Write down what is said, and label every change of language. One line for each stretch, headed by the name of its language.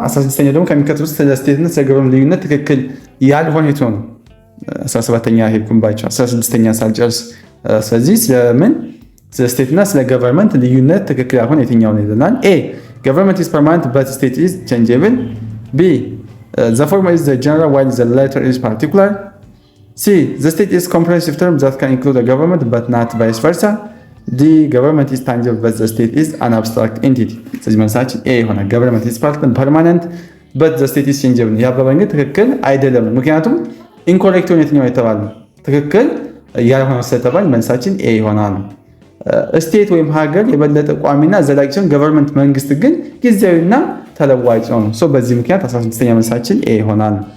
Amharic: 16ኛው ደግሞ ከሚከተሉት ስለ ስቴት እና ስለ ገቨርንመንት ልዩነት ትክክል ያልሆነ የቱ ነው? 17ኛ ሄድኩባቸው 16ኛ ሳልጨርስ። ስለዚህ ስለምን ስለ ስቴት እና ስለ ገቨርንመንት ልዩነት ትክክል ያልሆነ የትኛው ነው ይላል። ኤ
English: government is permanent but state is changeable. B the former is the general while the latter is particular. C the state is comprehensive term that can include a government but not vice versa. D government is tangible but the state is an abstract entity.
Amharic: ስለዚህ መልሳችን ኤ ይሆናል።
English: government is permanent but the state is changeable።
Amharic: ያበበ እንግዲህ ትክክል አይደለም። ምክንያቱም ኢንኮሬክት ሆነ የትኛው የተባለው ትክክል ያልሆነ ስለተባለ መልሳችን ኤ ይሆናል። ስቴት ወይም ሀገር የበለጠ ቋሚና ዘላቂ ሲሆን ገቨርንመንት መንግስት ግን ጊዜያዊና ተለዋጭ ነው። በዚህ ምክንያት 16ኛ መልሳችን ኤ ይሆናል።